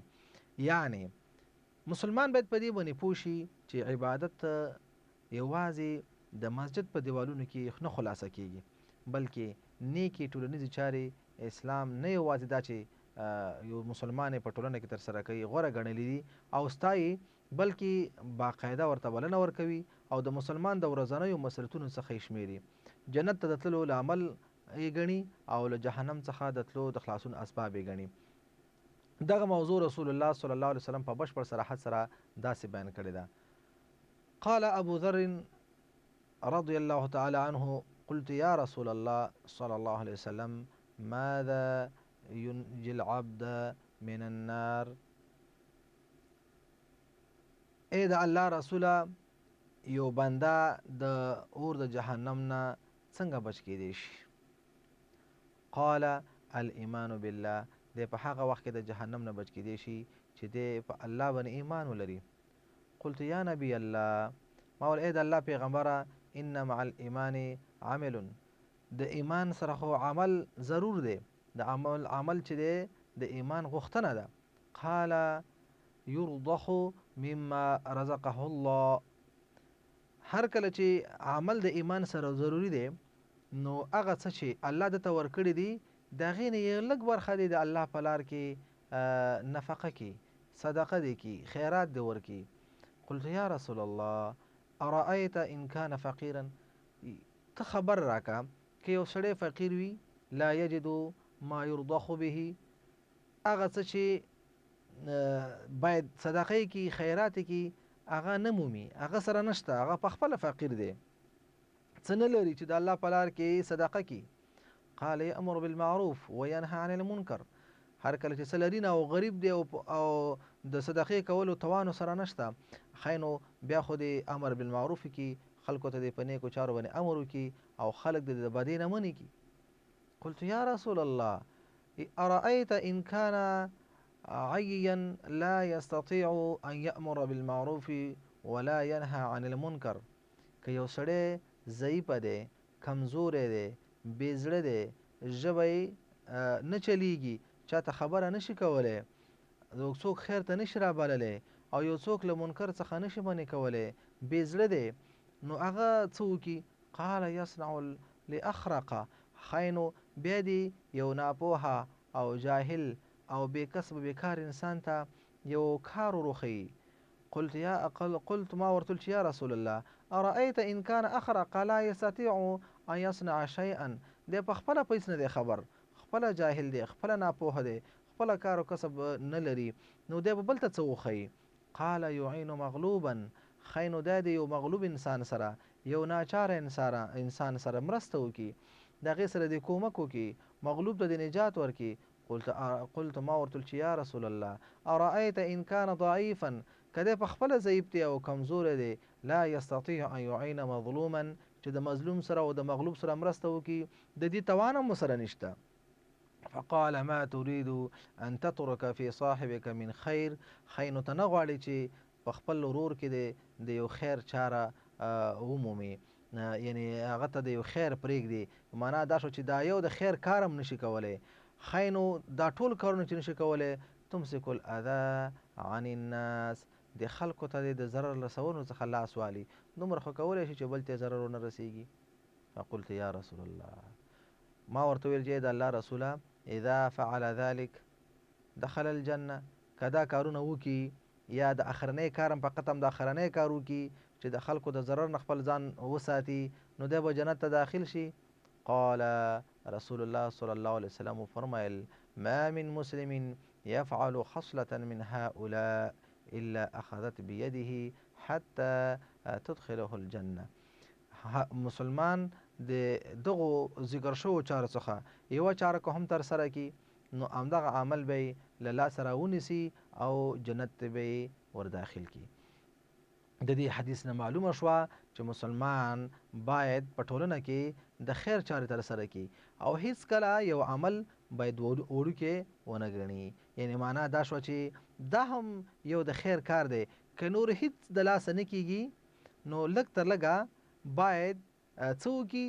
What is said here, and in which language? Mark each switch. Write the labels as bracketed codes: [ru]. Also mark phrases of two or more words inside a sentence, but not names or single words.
[ps] یعنی مسلمان باید په دې باندې پوه شي چې عبادت یوازې د مسجد په دیوالونو کې نه خلاصه کیږي، بلکې نیکې ټولنیزې چارې اسلام نه یوازې دا چې یو مسلمان په ټولنه کې ترسره کوي غوره ګڼلي دي او ستایي، بلکې باقاعده ورته بلنه ورکوي او د مسلمان د ورځنیو مسؤلیتونو څخه یې شمېري، جنت ته د تللو لامل یې ګڼي او له جهنم څخه د تلو د خلاصون اسباب یې ګڼي. دغه موضوع رسول الله [ar] صلی الله علیه وسلم [ps] په بشپړ صراحت سره داسې بیان کړې ده. [ar] قال ابو ذر رضی الله تعالی عنه قلت یا رسول الله صلی الله علیه وسلم ماذا ينجي العبد من النار، [ps] ای د الله رسوله یو بنده د اور د جهنم نه څنګه بچ کیدی شي؟ [ar] قال الایمان بالله، [ps] دی په هغه وخت کې د جهنم نه بچ کیدی شي چې دی په الله باندې ایمان ولري. [ar] قلت یا نبی الله، [ps] ما ول ای د الله پیغمبره [ar] ان مع الايمان عمل، [ps] د ایمان سره خو عمل ضرور دی، د عمل چې دی د ایمان غوښتنه ده. [ar] قال يرضخ مما رزقه الله، [ps] هر کله چې عمل د ایمان سره ضروری دی نو هغه څه چې الله دته ورکړي دي د هغې نه یې لږ برخه دی د الله په لار کې نفقه کی، صدقه دی کی، خیرات دی ورکی. [ar] قلت یا رسول الله ارأیت ان کان فقیرا، [ps] ته خبر راکا که یو سړی فقیر وي [ar] لا یجد ما یرضخ به، [ps] هغه څه چې باید صدقه کی خیرات کی هغه نه مومي، هغه سره نشته، هغه په خپله فقیر دی، څه نه لري چې د الله په لار کې صدقه کی. [ar] قال یأمر بالمعروف وینهى عن المنکر، [ps] هر کله چې څه لري نه او غریب دی او د صدقې کولو توان سره نشته، ښایي نو بیا خو دې [ar] امر بالمعروف [ps] کي، خلکو ته دې په نیکو چارو باندې امر وکړي او خلک دې د بدۍ نه منې کړي. [ar] قلت یا رسول الله أرأيت إن كان عيا لا يستطيع أن يأمر بالمعروف ولا ينهى عن المنکر، [ps] که یو سړی ضعیفه دی، کمزوری دی، بې زړه دی، ژبه یې نه چلیږي، چاته خبره نشي کولی، یو څوک خیر ته نشي رابللی او یو څوک له منکر څخه نشي منې کولی، بې زړه دی، نو هغه څه وکړي؟ [ar] قال یصنع لأخرق، [ps] ښایي نو بیا دې یو ناپوهه او جاهل او بې کسب بیکار انسان ته یو کار وروښیي. [ar] قلت [ps] ما ورته ویل چې [ar] یا رسول الله أرأيت إن كان أخرق لا يستطيع أن يصنع شيئا، [ps] دی په خپله په هېڅ نه دی خبر، خپله جاهل دی، خپله ناپوهه دی، خپله کار او کسب نه لري، نو دی به بل ته څه وښیي؟ [ar] قال يعين مغلوبا، [ps] ښایي نو دی د یو مغلوب انسان سره، یو ناچاره انسان سره مرسته وکړي، د هغې سره دې کومک وکړي، مغلوب ته دې نجات ورکړي. [ar] قلت [ps] ما ورته ویل چې [ar] یا رسول الله أرأيت إن كان ضعيفا، [ps] که دی په خپله ضعیف دی او کمزوری دی، [ar] لا يستطيع أن يعين مظلوما، [ps] چې د مظلوم سره او د مغلوب سره مرسته وکړي، د دې توان هم ورسره نشته. [ar] فقال ما تريد أن تترك في صاحبك من خير، [ps] ښایي نو ته نه غواړې چې په خپل ورور کې د یو خیر چاره ومومي، یعنی هغه ته د یو خیر پرېږدي، معنا دا شو چې دا یو د خیر کار هم نشي کولی، ښایي نو دا ټول کارونه چې نشي کولی، [ar] تمسك الاذى عن الناس، [ps] د خلکو ته د ضرر رسولو څخه لاس والي، دومره خو کولی شي چې بل ته ضرر ونه رسیږي. [ar] فقلت یا رسول الله، [ps] ما ورته ویل چې د الله رسوله [ar] اذا فعل ذلك دخل الجنه، [ps] که دا کارونه وکړي یا د اخرنی کار هم فقط هم د اخرنی کار وکړي چې د خلکو د ضرر نه خپل ځان وساتي، نو دی به جنت ته داخل شي. [ar] قال رسول الله صلی الله علیه وسلم فرمایل ما من مسلم يفعل خصلة من هؤلاء إلا أخذت بيده حتى تدخله الجنة، [ps] مسلمان د دغو ذکر شوو چارو څخه یوه چاره که هم تر سره کړي، نو همدغه عمل به یې له لاسه راونیسي او جنت ته به یې ورداخل کړي. د دې حدیث نه معلومه شوه چې مسلمان باید په ټولنه کې د خیر چارې تر سره کړي او هیڅکله یو عمل باید وړوکی ونه ګڼي، یعنی معنا دا شوه چې دا هم یو د خیر کار دی، که نور هیڅ د لاسه نه کیږي نو لږ تر لږه باید څه وکړي؟